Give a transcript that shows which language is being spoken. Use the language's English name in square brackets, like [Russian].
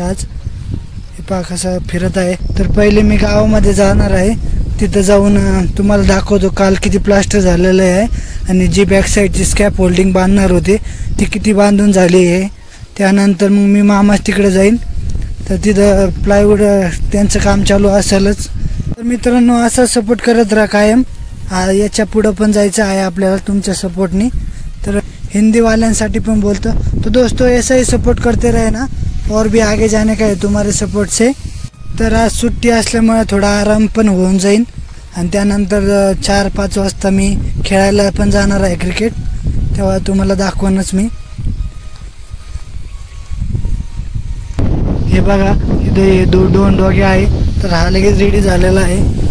[Marathi] आज हे पहा कसं फिरत आहे. तर पहिले मी गावामध्ये जाणार आहे, तिथं जाऊन तुम्हाला दाखवतो काल किती प्लास्टर झालेलं आहे आणि जी बॅक साईडची स्कॅप होल्डिंग बांधणार होते ती किती बांधून झाली आहे. त्यानंतर मग मी मामाच तिकडे जाईन, तर तिथं प्लायवूड त्यांचं काम चालू असेलच. तर मित्रांनो, असा सपोर्ट करत राहा कायम. याच्या पुढं पण जायचं आहे आपल्याला तुमच्या सपोर्टनी. तर हिंदी वाल्यांसाठी पण बोलतो, [Hindi] तो दोस्तों ऐसा ही सपोर्ट करते रहे ना, और भी आगे जाने का है तुम्हारे सपोर्ट से. [Marathi] तर आज सुट्टी असल्यामुळे थोडा आराम पण होऊन जाईल आणि त्यानंतर 4-5 वाजता मी खेळायला पण जाणार आहे क्रिकेट, तेव्हा तुम्हाला दाखवणच मी. हे बघा इथे 2 डॉगे आहे, तर हा लगेच रेडी झालेला आहे.